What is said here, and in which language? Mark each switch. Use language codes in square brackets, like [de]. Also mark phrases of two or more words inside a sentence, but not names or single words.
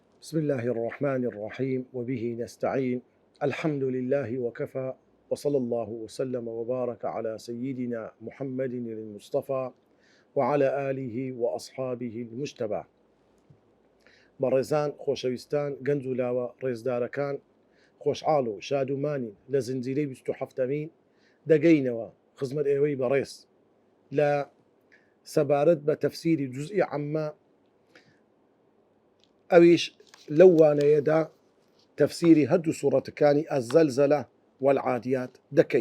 [ar] بسم الله الرحمن الرحيم وبه نستعين الحمد لله وكفى وصلى الله وسلم وبارك على سيدنا محمد المصطفى وعلى آله وأصحابه المجتبى. [ckb] بەڕێزان خۆشەویستان گەنج و لاوە ڕێزدارەکان خۆشحاڵ و شادومانی لە زنجیرەی 27مین دەگەینەوە خزمەت ئێوەی بەڕێز لە سەبارەت بە تەفسیری جوزئی عەممە، ئەویش لەو وانەیەدا تەفسیری هەردوو سوورەتەکانی ئەزەلزەلە والعادیات دەکەین.